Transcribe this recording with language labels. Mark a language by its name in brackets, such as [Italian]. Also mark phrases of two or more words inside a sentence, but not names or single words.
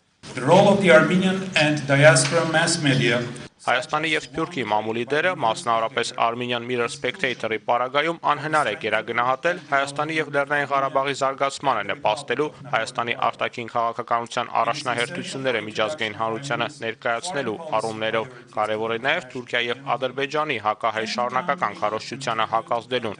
[English] The role of the Armenian and diaspora mass media [Armenian] Հայաստանի եւ Սփյուռքի մամուլի դերը, մասնավորապես Armenian Mirror Spectator-ի պարագայում անհնար է գերագնահատել Հայաստանի եւ Լեռնային Ղարաբաղի զարգացմանը նպաստելու Հայաստանի արտաքին քաղաքականության առաջնահերթությունները միջազգային հանրությանը ներկայացնելու առումներով։ Կարևոր է նաեւ Թուրքիա եւ Ադրբեջանի հակահայ շարունակական քարոզչությանը հակազդելուն